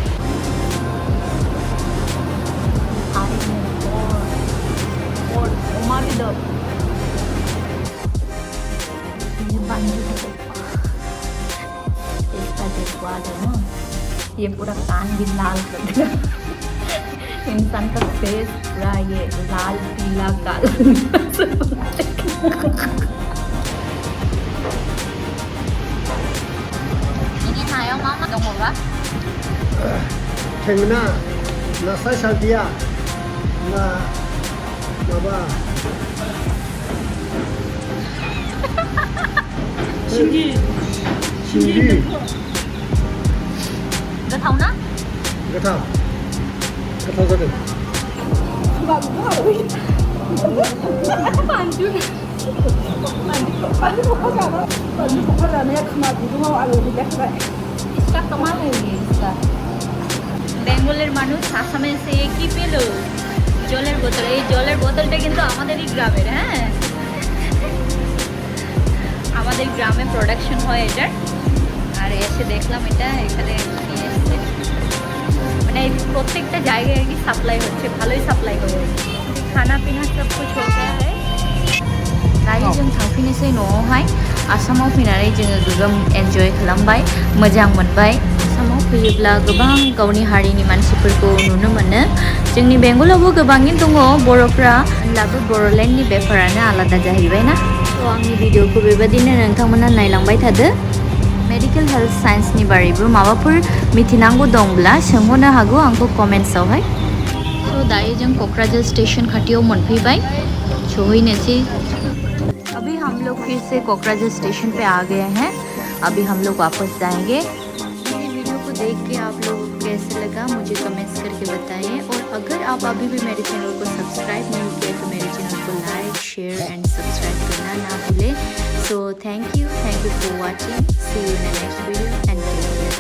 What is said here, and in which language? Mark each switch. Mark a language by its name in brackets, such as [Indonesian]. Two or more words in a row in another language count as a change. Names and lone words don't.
[Hindi] और उमामी दो इसका देखो आ जाए ना ये पूरा कान भी लाल कर देगा इंसान का फेस पूरा ये लाल पीला काला ini nayo mama dong ba Tengna nasa saltia na baba Shingi gak tau na Gata gata इसका कमाल है ये इसका [Bangla] বেঙ্গলের মানুষ আসামে এসে কি পেল জলের বোতল এই জলের বোতলটা কিন্তু আমাদেরই গ্রামের হ্যাঁ আমাদের গ্রামে প্রোডাকশন হয় এটার আর এসে দেখলাম এটা এখানে নিয়ে এসছে মানে প্রত্যেকটা জায়গায় আর কি সাপ্লাই হচ্ছে ভালোই সাপ্লাই করে [Hindi] खाना पीना सब कुछ हो गया है [Bodo] दायो जों थांफिनोसै न'आवहाय आसामाव फैनानै जोङो गोगोम एन्जय खालामबाय मोजां मोनबाय आसामाव फैयोब्ला गोबां गावनि हारिनि मानसिफोरखौ नुनो मोनो जोंनि बेंगलावबो गोबाङैनो दङ बर'फ्रा होनब्लाबो बड'लेण्डनि बेफारानो आलादा जाहैबाय ना थ' आंनि भिडिअखौ बेबायदिनो नोंथांमोना नायलांबाय थादो [English] medical health [Bodo] साइन्सनि बारैबो माबाफोर मिथिनांगौ दंब्ला सोंहरनो हागौ आंखौ कमेन्ट्सआवहाय थ' दायो जों क'क्राझार स्टेशन खाथियाव मोनफैबाय सहैनोसै [Hindi] अभी हम लोग फिर से कोकराझार स्टेशन पे आ गए हैं अभी हम लोग वापस जाएंगे मेरी वीडियो को देख के आप लोगों को कैसे लगा मुझे कमेंट्स करके बताइए और अगर आप अभी भी मेरे चैनल को सब्सक्राइब नहीं किया तो मेरे चैनल को [English] like share and subscribe [Hindi] करना ना भूलें [English] so thank you for watching see you in the next video and